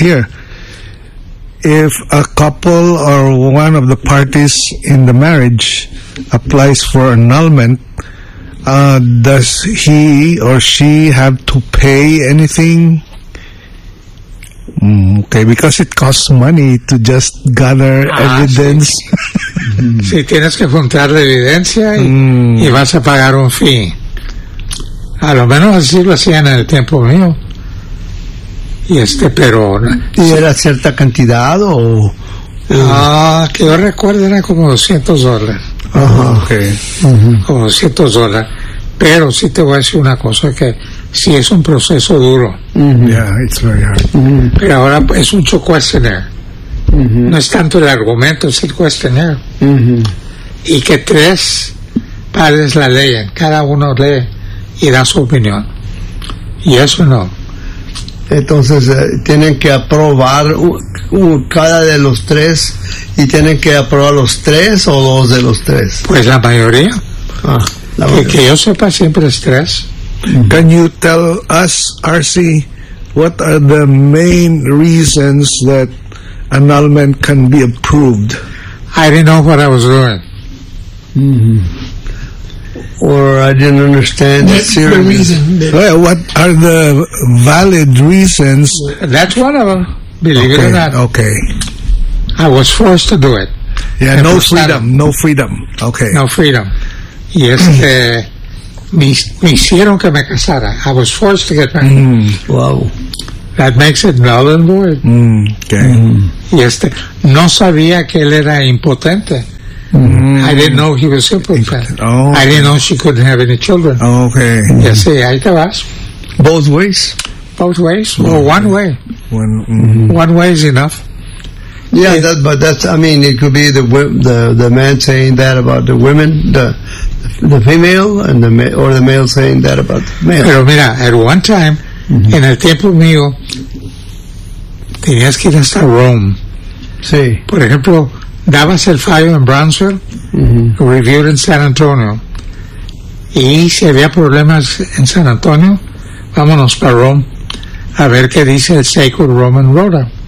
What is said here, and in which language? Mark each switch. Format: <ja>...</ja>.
<en>Yes. Here. If a couple or one of the parties in the marriage applies for annulment, does he or she have to pay anything? Okay, because it costs money to just gather evidence.</en> <es>Sí. Si tienes que juntar la evidencia y vas a pagar un fee. A lo menos así lo hacían en el tiempo mío. Pero... ¿Y era cierta cantidad o...? Que yo recuerdo era como $200. Ajá. Como $200. Pero sí te voy a decir una cosa, que sí es un proceso duro.</es> <en>Uh-huh. Yeah, it's very hard. Uh-huh.</en> <es>Pero ahora es mucho questionnaire. Uh-huh. No es tanto el argumento, es el questionnaire. Uh-huh. Y que tres padres la leen, cada uno lee. Y da su opinión. Y eso no. Entonces, tienen que aprobar cada de los tres. ¿Y tienen que aprobar los tres o dos de los tres? Pues la mayoría. Ah, la mayoría. Que yo sepa, siempre es tres. Mm-hmm.</es> <en>Can you tell us, RC, what are the main reasons that annulment can be approved? I didn't know what I was doing. Mm-hmm. Or I didn't understand the reason. Well, what are the valid reasons? That's one of them, believe okay, it or not. Okay. I was forced to do it. Yeah, no freedom. No freedom. Okay. No freedom.</en> <es>Y me hicieron que me casara.</es> <en>I was forced to get married. Mm. Wow. that makes it null and void. Mm, okay. Mm.</en> <es>Y este, no sabía que él era impotente.</es> <en>Mm. I didn't know he was impotent. Oh. I didn't know she couldn't have any children. Okay.</en> <es>Mm. Ya sé, ahí te vas.</es> <en>Both ways. Both ways. Well, or one way. One way is enough. Yeah, that, but that's, I mean, it could be the man saying that about the women, the female, and the or the male saying that about the male.</en> <es>Pero mira,</es> <en>at one time, mm-hmm.</en> <es>en el tiempo mío, tenías que ir hasta Rome. Sí. Por ejemplo, dabas el fallo en Brownsville, mm-hmm.</es> <en>reviewed in</en> <es>San Antonio. Y si había problemas en San Antonio, vámonos para Rome a ver qué dice el Sacred Roman Rota.</es>